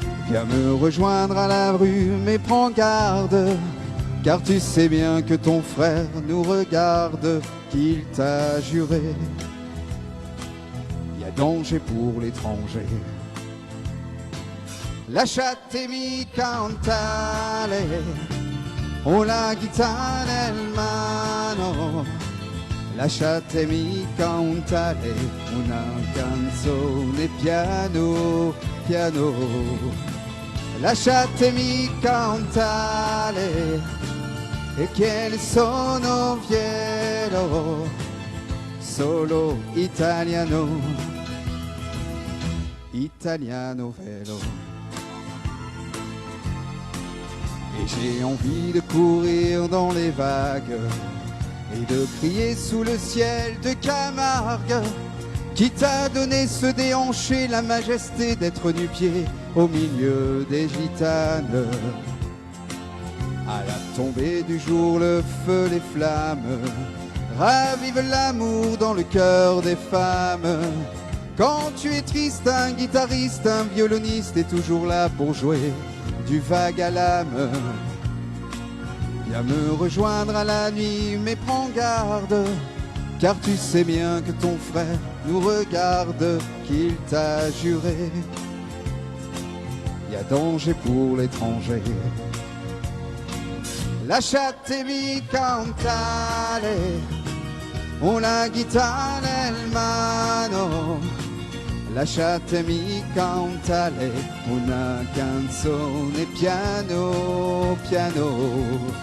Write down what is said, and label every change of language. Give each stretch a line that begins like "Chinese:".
French: Viens me rejoindre à la rue, mais prends garde, car tu sais bien que ton frère nous regarde, qu'il t'a juré. Il y a danger pour l'étranger.
Italian: Lasciatemi cantare, ho la chitarra nel mano. Lasciatemi cantare una canzone piano, piano. Lasciatemi cantare e che ne sono fiero, solo italiano, italiano vero.
French: Et j'ai envie de courir dans les vagues et de crier sous le ciel de Camargue, qui t'a donné ce déhanché, la majesté d'être nu-pied au milieu des gitanes. À la tombée du jour, le feu, les flammes ravivent l'amour dans le cœur des femmes. Quand tu es triste, un guitariste, un violoniste est toujours là pour jouer du vague à l'âme. Viens me rejoindre à la nuit, mais prends garde, car tu sais bien que ton frère nous regarde, qu'il t'a juré. Il y a danger pour l'étranger.
Italian: Lasciatemi cantare, una chitarra nel mano. Lasciatemi cantare una canzone piano, piano.